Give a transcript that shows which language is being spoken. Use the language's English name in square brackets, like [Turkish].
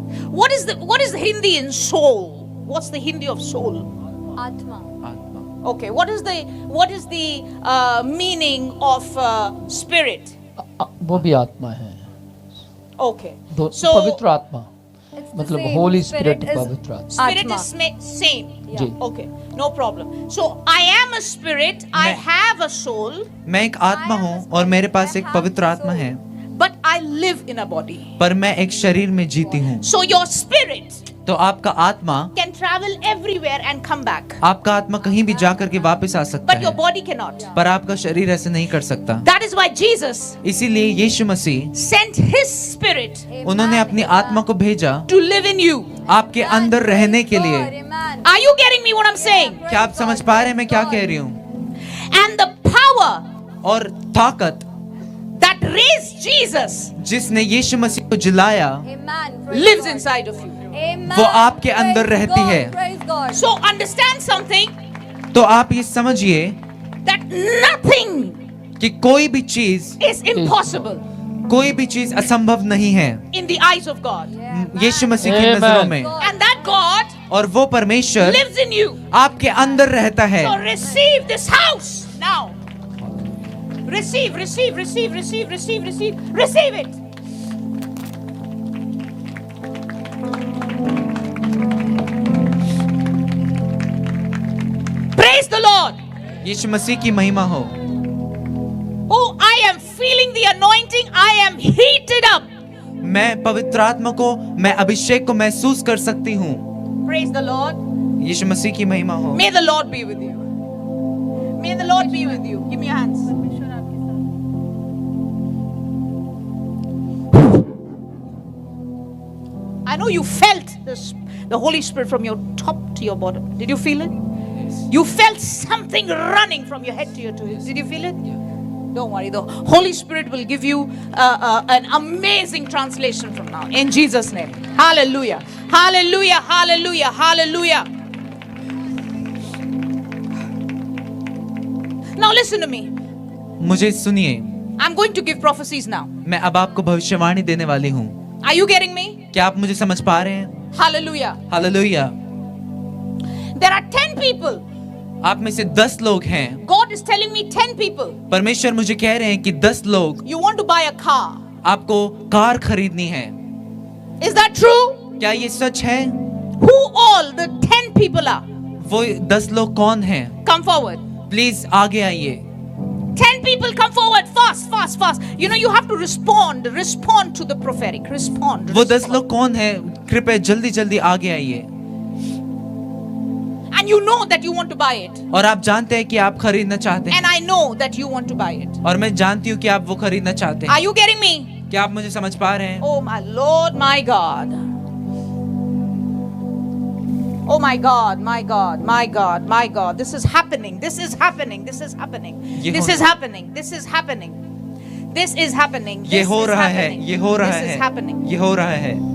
[English] What is the Hindi in soul? What's the Hindi of soul? [Hindi] आत्मा। [English] Okay, what is the meaning of spirit? [Hindi] वो भी आत्मा है। [English] Okay. [Hindi] दो [English] So [Hindi] पवित्र आत्मा मतलब होली स्पिरिट पवित्र आत्मा। [English] spirit is same. [Hindi] Ji. [English] Okay, no problem. So I am a spirit. I have a soul, [Hindi] मैं एक आत्मा हूँ और मेरे पास एक पवित्र आत्मा है, [English] but I live in a body. [Hindi] पर मैं एक शरीर में जीती हूँ। [English] So your spirit [Hindi] तो आपका आत्मा [English] can travel everywhere and come back, [Hindi] आपका आत्मा कहीं भी जाकर के वापस आ सकता [English] but your [Hindi] है, [English] body cannot. [Hindi] पर आपका शरीर ऐसे नहीं कर सकता। [English] That is why Jesus [Hindi] इसीलिए यीशु मसीह [English] sent his spirit [Hindi] उन्होंने अपनी आत्मा को भेजा [English] to live in you. [Hindi] आपके अंदर रहने के लिए। [English] Are you getting me what I'm saying? [Hindi] क्या आप समझ पा रहे हैं मैं क्या कह रही हूँ? [English] And the power [Hindi] और ताकत [English] that raised Jesus [Hindi] जिसने यीशु मसीह को जिलाया [English] lives inside of you. [Hindi] वो आपके अंदर रहती है। [English] So understand something, [Hindi] तो आप ये समझिए [English] that nothing [Hindi] कि कोई भी चीज [English] is impossible [Hindi] कोई भी चीज असंभव नहीं है [English] in the eyes of God. [Hindi] यीशु मसीह की [English] Amen. [Hindi] नजरों में। [English] And that God [Hindi] और वो परमेश्वर [English] lives in you. [Hindi] आपके अंदर रहता है। [English] So receive this house now. Receive, receive, receive, receive, receive, receive, receive it. Praise the Lord. [Hindi] यीशु मसीह की महिमा हो। [English] Oh, I am feeling the anointing. I am heated up. [Hindi] मैं पवित्र आत्मा को, मैं अभिषेक को महसूस कर सकती हूँ। [English] Praise the Lord. [Hindi] यीशु मसीह की महिमा हो। [English] May the Lord be with you. May the Lord be with you. Give me your hands. I know you felt this, the Holy Spirit from your top to your bottom. Did you feel it? You felt something running from your head to your toes. Did you feel it? Don't worry. The Holy Spirit will give you an amazing translation from now. In Jesus' name. Hallelujah. Hallelujah. Hallelujah. Hallelujah. Now listen to me. [Hindi] मुझे सुनिए, [English] I'm going to give prophecies now. [Hindi] मैं अब आपको भविष्यवाणी देने वाली हूँ। [English] Are you getting me? [Hindi] क्या आप मुझे समझ पा रहे हैं? [English] Hallelujah. [Hindi] Hallelujah. [English] There are 10 people. [Hindi] आप में से 10 लोग हैं। [English] God is telling me 10 people. [Hindi] परमेश्वर मुझे कह रहे हैं कि 10 लोग [English] You want to buy a car. [Hindi] आपको कार खरीदनी है। [English] Is that true? [Hindi] क्या ये सच है? [English] Who all the 10 people are? [Hindi] वो 10 लोग कौन हैं? [English] Come forward. [Hindi] प्लीज आगे आइए। [English] 10 people come forward. Fast, fast, fast. You know, you have to respond to the prophetic. Respond. [Hindi] वो 10 लोग कौन हैं? कृपया जल्दी जल्दी आगे आइए। [English] And you know that you want to buy it. [Hindi] और आप जानते हैं कि आप खरीदना चाहते हैं। [English] And I know that you want to buy it. [Hindi] और मैं जानती हूँ कि आप वो खरीदना चाहते हैं। [English] Are you getting me? [Hindi] क्या आप मुझे समझ पा रहे हैं? [English] Oh my Lord, my God. Oh my God, my God, my God, my God. This is happening. This is happening. This is happening. [Hindi] ये [English] This [Hindi] हो- [English] is happening. This is happening. This is happening. [Hindi] ये [English] This [Hindi] हो [English] is [Hindi] रहा है, [English] happening. [Hindi] ये हो रहा [English] This is [Hindi] है, [English] happening. [Hindi] ये हो रहा है,